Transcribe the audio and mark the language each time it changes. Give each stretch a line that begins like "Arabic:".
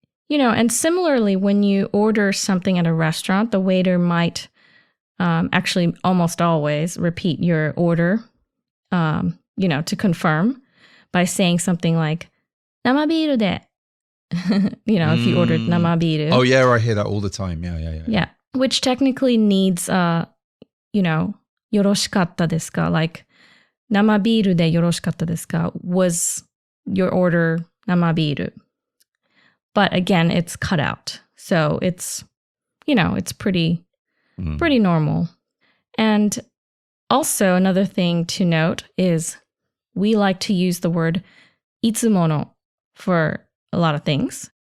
English: And similarly, when you order something at a restaurant, the waiter might actually almost always repeat your order, to confirm by saying something like,
Japanese: 生ビールで.
English: If you ordered 生ビール. Oh, yeah, I hear that all the time. Yeah. Yeah.
Japanese: Which technically needs, よろしかったですか? Like, 生ビールでよろしかったですか?
English: Was your order 生ビール? But again, it's cut out. So it's, it's pretty normal. And also another thing to note is we like to use the word Itsumono for a lot of things.